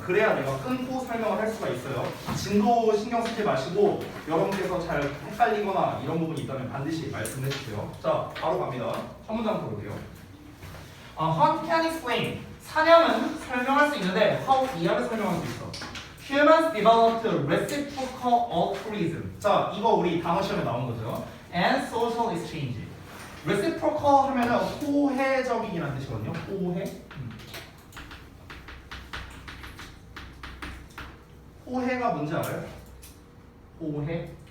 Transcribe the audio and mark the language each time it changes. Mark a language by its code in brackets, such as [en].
[ko] 그래야 내가 끊고 설명을 할 수가 있어요. 진도 신경 쓰지 마시고 여러분께서 잘 헷갈리거나 이런 부분이 있다면 반드시 말씀해 주세요. 자, 바로 갑니다. 첫 문장 들어볼게요. [en] Hunt can explain. [ko] 사냥은 설명할 수 있는데 how 이하를 설명할 수 있어. [en] Humans developed reciprocal altruism. [ko] 자, 이거 우리 단어 시험에 나온 거죠. [en] And social exchange. [ko] reciprocal 하면은 호혜적이라는 뜻이거든요. 호혜. 호혜가 뭔지 알아요? 호혜.